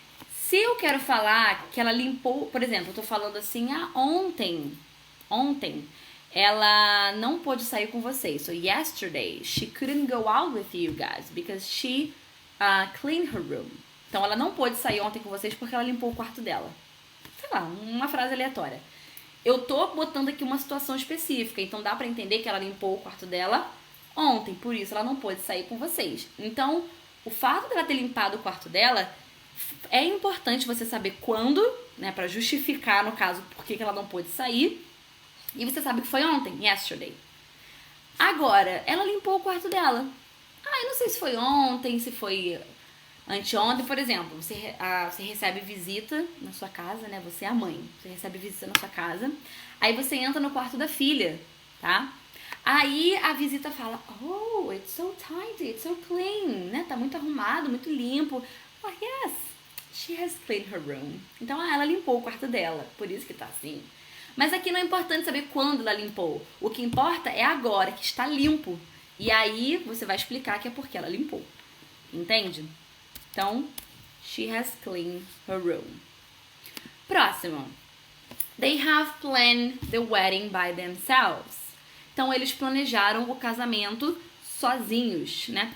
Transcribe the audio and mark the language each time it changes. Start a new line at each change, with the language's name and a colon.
Portuguese: Se eu quero falar que ela limpou, por exemplo, eu tô falando assim, ontem, ela não pôde sair com vocês.
English: So, yesterday, she couldn't go out with you guys because she cleaned her room.
Portuguese: Então, ela não pôde sair ontem com vocês porque ela limpou o quarto dela. Sei lá, uma frase aleatória. Eu tô botando aqui uma situação específica, então dá pra entender que ela limpou o quarto dela ontem, por isso ela não pôde sair com vocês. Então, o fato dela ter limpado o quarto dela, é importante você saber quando, né, pra justificar, no caso, por que ela não pôde sair. E você sabe que foi ontem, yesterday. Agora, ela limpou o quarto dela. Eu não sei se foi ontem, se foi anteontem, por exemplo. Você recebe visita na sua casa, né? Você é a mãe. Você recebe visita na sua casa. Aí você entra no quarto da filha, tá? Aí a visita fala,
English: oh, it's so tidy, it's so clean,
Portuguese: né? Tá muito arrumado, muito limpo.
English: Oh, yes, she has cleaned her room.
Portuguese: Então, ela limpou o quarto dela, por isso que tá assim. Mas aqui não é importante saber quando ela limpou. O que importa é agora, que está limpo. E aí você vai explicar que é porque ela limpou. Entende? Então,
English: she has cleaned her room.
Portuguese: Próximo.
English: They have planned the wedding by themselves.
Portuguese: Então, eles planejaram o casamento sozinhos, né?